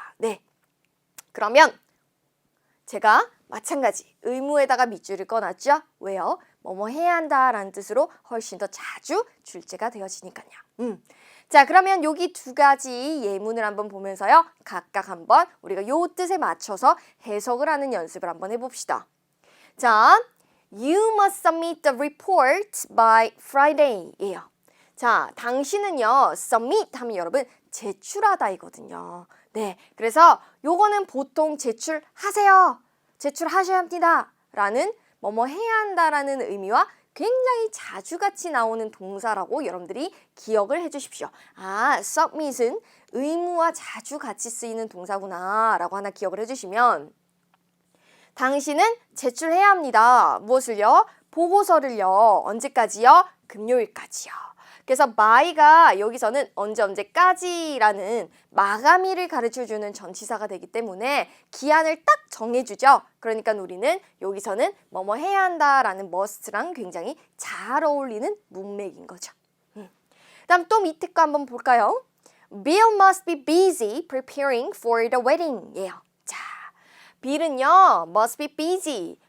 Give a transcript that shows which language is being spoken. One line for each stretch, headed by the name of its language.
Korean: 네, 그러면 제가 마찬가지 의무에다가 밑줄을 꺼놨죠. 왜요? 뭐뭐 해야 한다라는 뜻으로 훨씬 더 자주 출제가 되어지니까요. 자, 그러면 여기 두 가지 예문을 한번 보면서요. 각각 한번 우리가 요 뜻에 맞춰서 해석을 하는 연습을 한번 해봅시다.
English: 자, You must submit the report by Friday
Korean: 예요. 자, 당신은요, submit 하면 여러분 제출하다 이거든요. 네, 그래서 요거는 보통 제출하세요. 제출하셔야 합니다. 라는 뭐뭐 해야 한다라는 의미와 굉장히 자주 같이 나오는 동사라고 여러분들이 기억을 해주십시오. submit은 의무와 자주 같이 쓰이는 동사구나 라고 하나 기억을 해주시면 당신은 제출해야 합니다. 무엇을요? 보고서를요. 언제까지요? 금요일까지요. 그래서 by가 여기서는 언제까지라는 마감일을 가르쳐주는 전치사가 되기 때문에 기한을 딱 정해주죠. 그러니까 우리는 여기서는 뭐뭐 해야 한다라는 must랑 굉장히 잘 어울리는 문맥인 거죠. 다음 또 밑에 거 한번 볼까요?
English: Bill must be busy preparing for the wedding 예요.
Korean: 자,
English: Bill은요, must be busy.